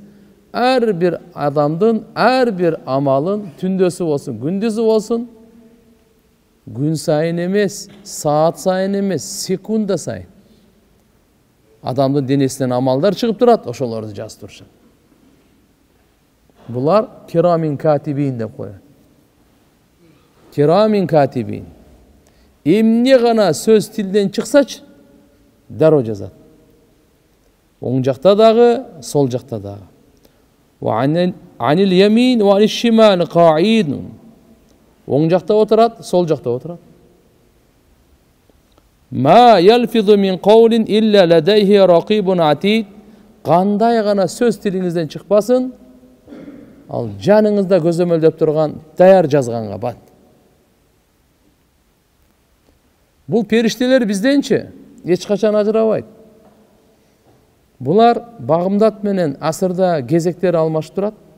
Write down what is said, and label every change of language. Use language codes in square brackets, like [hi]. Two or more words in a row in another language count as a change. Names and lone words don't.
[ky] Ар бир адамдын ар бир амалын түндөсү болсун, күндүзү болсун, күн сайын эмес, саат сайын эмес, секунда сайын адамдын денесинен амалдар чыгып турат, ошолорду жазып турушат. Булар [ar] كراما كاتبين [ky] деп коет. [ar] كراما كاتبين. [ky] Эмне гана сөз тилден чыксачы, дароо жазат. Оң жакта дагы, сол жакта дагы. [ar] وعن اليمين وعن الشمال قعيد. [ky] Оң жакта отурат, сол жакта отурат. [ar] ما يلفظ من قول إلا لديه رقيب عتيد. [ky] Кандай гана сөз тилиңизден чыкпасын, ал жаныңызда көзөмөлдөп турган даяр жазганга бат. Бул периштелер бизденчи эч качан ажырабайт. Булар багымдат менен асырда кезектер алмашып турат.